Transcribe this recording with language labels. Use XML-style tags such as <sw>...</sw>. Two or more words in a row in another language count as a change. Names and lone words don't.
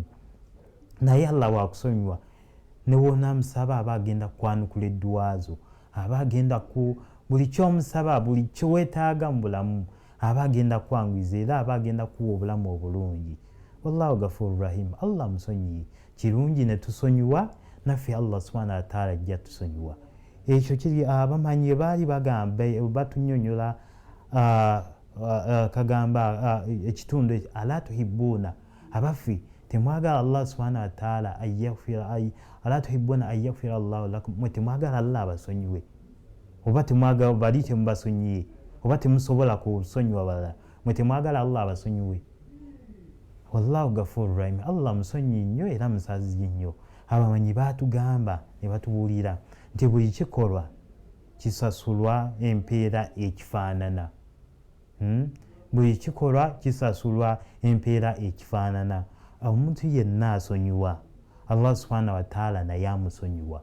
<lg>Naye Allah bw'akusonyiwa ne w'onaamusaba aba agenda kukwanukula edduwa zo, aba agenda ku buli ky'omusaba, buli ky'weetaaga mu bulamu aba agenda kwanguyiza, era aba agenda kuwa obulamu obulungi.</lg> <ar>والله غفور رحيم.</ar> <lg>Allah musonyiye, kirungi ne tusonyiwa naffe Allah</lg> <ar>سبحانه وتعالى</ar> <lg>ajja tusonyiwa. Ekyo kiri abamanyi baali bagamba batunnyonnyola kagamba ekitundu</lg> <ar>ألا تحبون,</ar> <lg>abaffe temwagala Allah</lg> <ar>سبحانه وتعالى ألا تحبون أن يغفر الله لكم,</ar> <lg>mwe temwagala Allah abasonyiwe, oba temwagala bali temubasonyiye, oba temusobola kusonyiwa balala, mwe temwagala Allah abasonyiwe.</lg> <ar>والله غفور رحيم.</ar> <lg>Allah musonyi nnyo era musazi nnyo. Abamanyi baatugamba ne batubuulira nti buli kikolwa kisasulwa empeera ekifaanana. Buli kikolwa kisasulwa empeera ekifaanana. Omuntu yenna asonyiwa, Allah</lg> <ar>سبحانه وتعالى</ar> <lg>naye amusonyiwa.</lg>